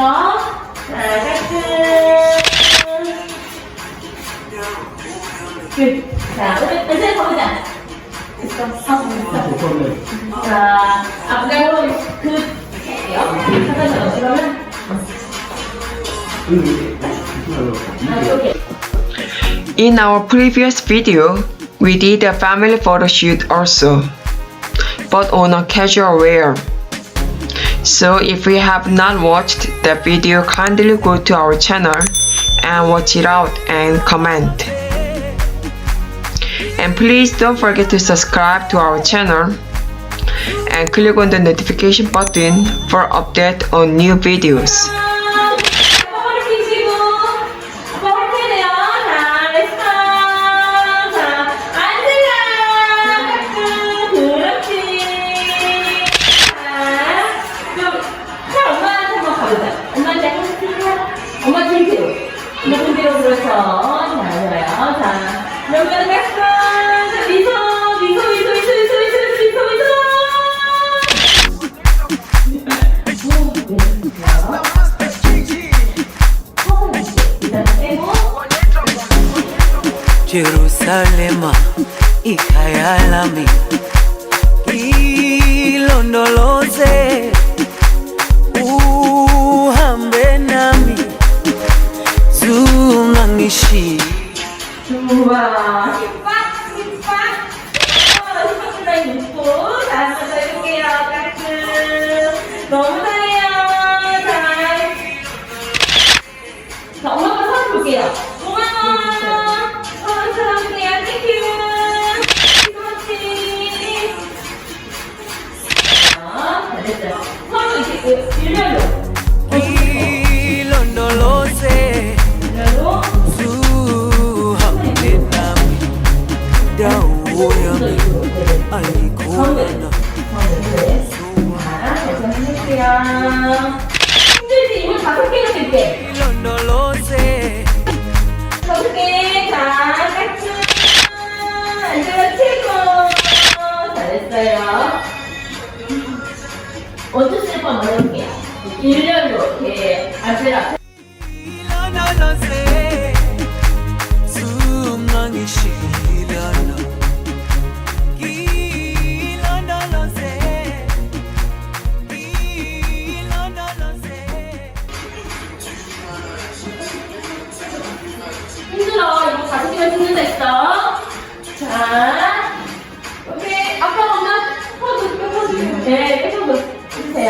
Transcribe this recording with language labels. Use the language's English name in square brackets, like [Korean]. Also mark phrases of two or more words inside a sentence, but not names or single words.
[Korean] 자, 깔끔. 끝. 자, 은세 가보자. 됐어, 하고 있어. 자, 앞으로 그, 해요. 하나씩 그러면. 오케이. [English] In our previous video, we did a family photo shoot also, but on a casual wear. So if you have not watched that video, kindly go to our channel and watch it out and comment. And please don't forget to subscribe to our channel and click on the notification button for update on new videos. [Korean] 아빠 허리 펴시고 아빠 허리 펴야 돼요. 자, [English] let's go. [Korean] 자, 앉으라. 그렇지. 자, 자, 엄마한테 한번 가보자. 엄마한테 한번 펴. 엄마 등대로. 엄마 등대로 그렇죠. 자, 좋아요. 자, 그러면 [English] let's go. [Korean] 자, 미소. [Zulu] Jerusalema ikhaya lami ilondoloze uhambe nami zungangishi [Korean] 좋아. 힘빡. 힘빡 라인 있고. 자, 한번 더 해볼게요. 깔끔. 너무 잘해요. 자, 엄마 한번 서서 볼게요. 고마워. 서로 쳐다볼게요. [English] thank you. [Korean] 그렇지. 잘했어요. 서로 이렇게 일렬로. [Zulu] ilondoloze [Korean] 일렬로. [Zulu] uhambe nami dawo yami ayikholana [Korean] 힘들지? 이거 5개나 될게. [Zulu] ilondoloze [Korean] 5개. 자, 깍지. 앉아라, 최고. 잘했어요. 어떤 스텝 한번 해볼게요. 일렬로 이렇게 앉으라. [Zulu] ilondoloze zungangishilana ilondoloze [Korean] 힘들어. 이거 5개만 찍는다 했어. 자, 오케이. 아빠, 엄마, 포즈. 네, 이렇게 포즈 해주세요.